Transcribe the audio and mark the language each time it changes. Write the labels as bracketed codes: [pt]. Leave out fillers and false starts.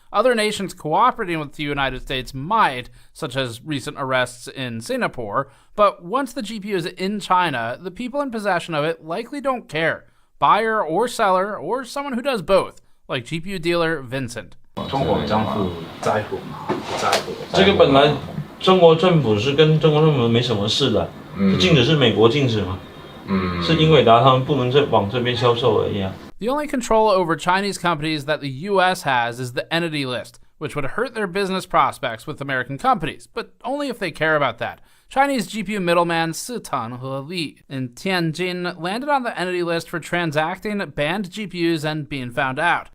[en] Other nations cooperating with the United States might, such as recent arrests in Singapore, but once the GPU is in China, the people in possession of it likely don't care. Buyer or seller, or someone who does both, like GPU dealer Vincent. [zh] 中国政府在乎吗？不在乎。这个本来中国政府是跟中国政府没什么事的，禁止是美国禁止嘛，是英伟达他们不能再往这边销售而已啊。 [en] The only control over Chinese companies that the US has is the entity list, which would hurt their business prospects with American companies, but only if they care about that. Chinese GPU middleman Sitan He in Tianjin landed on the entity list for transacting banned GPUs and being found out.